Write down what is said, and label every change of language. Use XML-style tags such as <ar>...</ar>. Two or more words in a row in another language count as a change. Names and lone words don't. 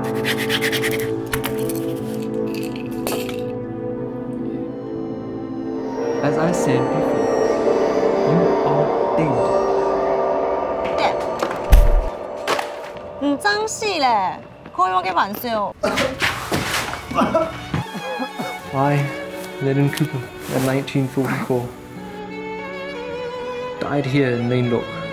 <en>As I said before, you are dead.</en> <yue>唔爭事咧，開我嘅玩笑。</yue> <en>I, Lennon Cooper, in 1944, died here in Lane Lock.</en>